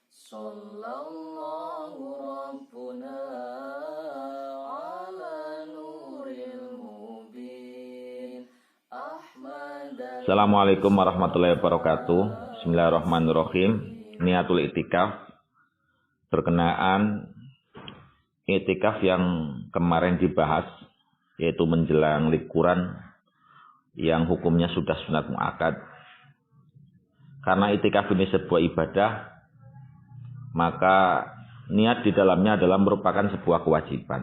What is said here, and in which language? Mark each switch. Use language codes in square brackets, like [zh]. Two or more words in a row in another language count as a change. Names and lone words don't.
[ar] صلى الله ربنا على النور المبين السلام عليكم ورحمة الله وبركاته. بسم الله الرحمن الرحيم. [id] Niatul itikaf berkenaan itikaf yang kemarin dibahas, yaitu menjelang liburan yang hukumnya sudah sunat muakkad. Karena itikaf ini sebuah ibadah, maka niat di dalamnya adalah merupakan sebuah kewajiban.